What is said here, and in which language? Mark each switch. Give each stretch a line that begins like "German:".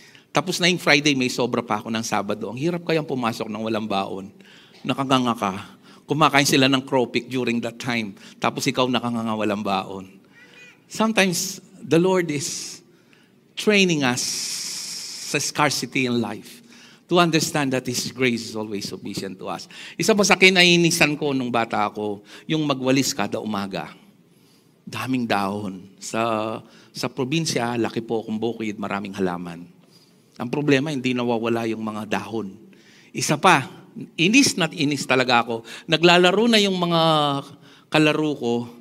Filipino: Tapos na yung Friday, may sobra pa ako ng Sabado. Ang hirap kayang pumasok ng walang baon. Nakanganga ka. Kumakain sila ng crawfish
English: during that time.
Filipino: Tapos ikaw nakangangawalang baon.
English: Sometimes, the Lord is training us sa scarcity in life to understand that His grace is always sufficient to us.
Filipino: Isa pa sa kinainisan ko nung bata ako, yung magwalis kada umaga. Daming dahon. Sa probinsya, laki po akong bukid, maraming halaman. Ang problema, hindi nawawala yung mga dahon. Isa pa, inis talaga ako. Naglalaro na yung mga kalaro ko.